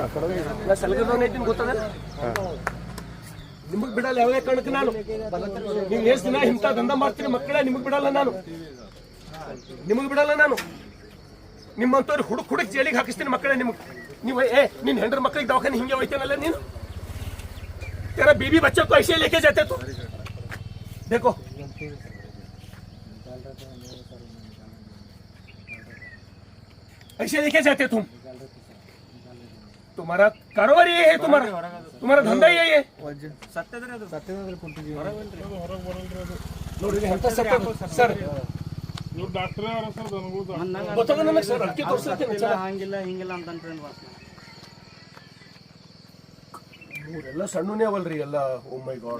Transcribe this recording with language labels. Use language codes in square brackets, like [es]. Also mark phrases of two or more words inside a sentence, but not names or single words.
[kn] ನಾ ಸಲಗದವನೇ ಇದ್ದೀನಿ ಗೊತ್ತದ, ನಿಮಗ್ ಬಿಡಲ್ಲ ಯಾವೇ ಕಾರಣಕ್ಕೆ ನಾನು. ನೀವು ಎಷ್ಟು ದಿನ ಇಂಥ ದಂಧ ಮಾಡ್ತೀರಿ ಮಕ್ಕಳೇ, ನಿಮಗ್ ಬಿಡಲ್ಲ ನಾನು, ನಿಮಗ್ ಬಿಡಲ್ಲ ನಾನು. ನಿಮ್ಮಂತವ್ರು ಹುಡುಕ್ ಜೈಲಿಗೆ ಹಾಕಿಸ್ತೀನಿ ಮಕ್ಕಳೇ. ನಿಮ್ಗೆ ನೀವು ನಿನ್ನ ಹೆಂಡ್ರ ಮಕ್ಕಳಿಗೆ ದವಾಖಾನೆ ಹಿಂಗೆ ಹೋಯ್ತೇನಲ್ಲ ನೀನು. [hi] तेरा बीबी बच्चों को ऐसे लेके जाते तो देखो, ऐसे लेके जाते तुम, तुम्हारा कारोबार ये है, तुम्हारा धंधा यही है। [kn] ನೋಡಿ ಎಂತ ಸರ್ ಇವ್ರು ಡಾಕ್ಟರ್ ಯಾರ ಸರ್ ನನಗೂ ಗೊತ್ತಾಗ ನನಗೆ ಸರ್ ಅದಕ್ಕೆ ತೋರಿಸ್ತೀನಿ. ಹಂಗಿಲ್ಲ ಹಿಂಗಿಲ್ಲ ಅಂತ ಇವರೆಲ್ಲ ಸಣ್ಣನೇ ಅವಲ್ರಿ ಎಲ್ಲ. [en] Oh my God,